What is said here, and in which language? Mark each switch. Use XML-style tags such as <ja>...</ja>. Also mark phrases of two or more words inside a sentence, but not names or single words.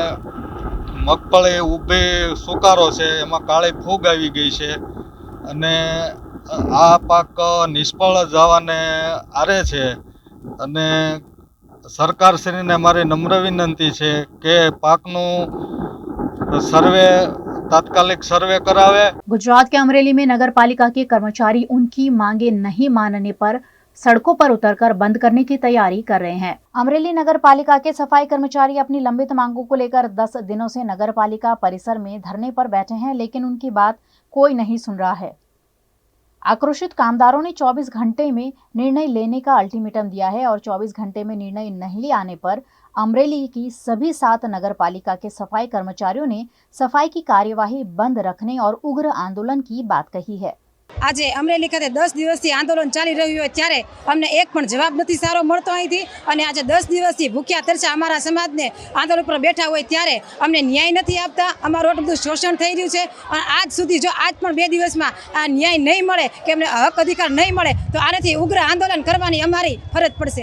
<gu>મગફળી ઊભી સુકારો છે એમાં કાળી ફૂગ આવી ગઈ છે અને આ પાક નિષ્ફળ જવાને આરે છે અને સરકારશ્રીને મારી નમ્ર વિનંતી છે કે પાકનું સર્વે તાત્કાલિક સર્વે કરાવે।</gu> <hi>गुजरात के अमरेली में नगर पालिका के कर्मचारी उनकी मांगे नहीं मानने पर सड़कों पर उतरकर बंद करने की तैयारी कर रहे हैं। अमरेली नगर पालिका के सफाई कर्मचारी अपनी लंबित मांगों को लेकर 10 दिनों से नगर पालिका परिसर में धरने पर बैठे हैं, लेकिन उनकी बात कोई नहीं सुन रहा है। आक्रोशित कामदारों ने 24 घंटे में निर्णय लेने का अल्टीमेटम दिया है और 24 घंटे में निर्णय नहीं आने पर अमरेली की सभी 7 नगर पालिका के सफाई कर्मचारियों ने सफाई की कार्यवाही बंद रखने और उग्र आंदोलन की बात कही है।</hi> <gu>આજે અમરેલી ખાતે 10 દિવસથી આંદોલન ચાલી રહ્યું હોય ત્યારે અમને એક પણ જવાબ નથી સારો મળતો અહીંથી અને આજે 10 દિવસથી ભૂખ્યા તરસ્યા અમારા સમાજને આંદોલન પર બેઠા હોય ત્યારે અમને ન્યાય નથી આપતા। અમારું એટલું બધું શોષણ થઈ રહ્યું છે અને આજ સુધી જો આજ પણ 2 દિવસમાં આ ન્યાય નહીં મળે કે અમને હક અધિકાર નહીં મળે તો આનાથી ઉગ્ર આંદોલન કરવાની અમારી ફરજ પડશે।</gu>